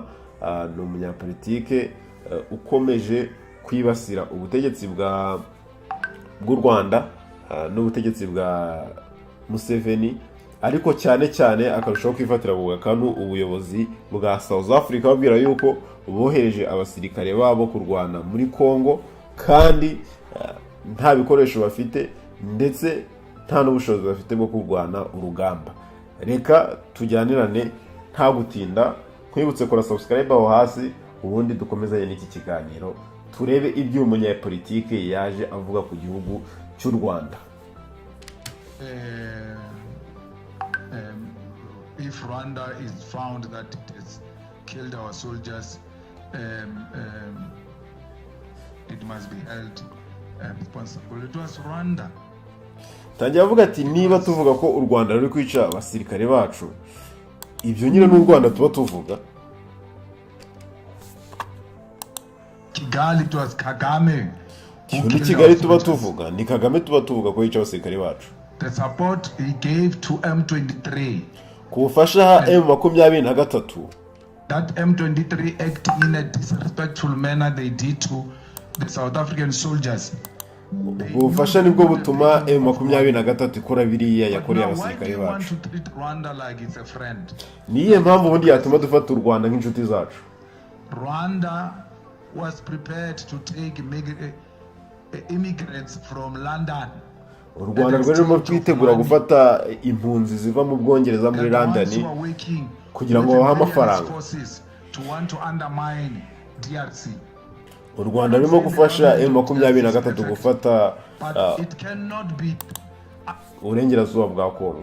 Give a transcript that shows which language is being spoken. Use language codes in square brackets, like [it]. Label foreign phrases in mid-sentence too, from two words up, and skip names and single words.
[rw] ni umunyapolitike ukomeje kwibasira ubutegetsi bw'u Rwanda n'ubutegetsi bwa Museveni, ariko cyane cyane akarushaho kwifatira ku gakanu ubuyobozi bwa South Africa, babwira yuko bohereje abasirikare babo kurwana muri Kongo kandi nta bikoresho bafite, ndetse nta n'ubushobozi bafite bwo kurwana urugamba. Reka tujyanirane nta gutinda, kwibutse kora subscribe aho hasi, ubundi dukomezanye n'iki kiganiro turebe ibyo umunyapolitike yaje avuga ku gihugu cy'u Rwanda. [en] If Rwanda is found that it has killed our soldiers, it must be held responsible. It was Rwanda. [rw] Tangira avuga ati niba tuvuga ko u Rwanda ruri kwica abasirikare bacu, ibyo nyine n'u Rwanda tuba tuvuga. [en] Kigali, it was Kagame. [rw] Ni Kigali tuba tuvuga, ni Kagame tuba tuvuga ko yica abasirikare bacu. [en] The support he gave to M23. [rw] ku bufasha M23 [en] That M23 acting in a disrespectful manner they did to the South African soldiers. [rw] ubwo bufasha nibwo butuma M23 ikora biriya yakoreye abasirikare [en] Why do you want [rw] bacu. [en] to treat Rwanda like it's a friend? [rw] Niye mpamvu ubundi yatuma dufata u Rwanda nk'inshuti zacu. [en] Rwanda was prepared to take immigrants from London. [rw] U Rwanda rwarimo kwitegura gufata impunzi ziva mu Bwongereza muri London kugira ngo babahe amafaranga. U Rwanda rurimo gufasha M23 gufata uburengerazuba bwa Kongo.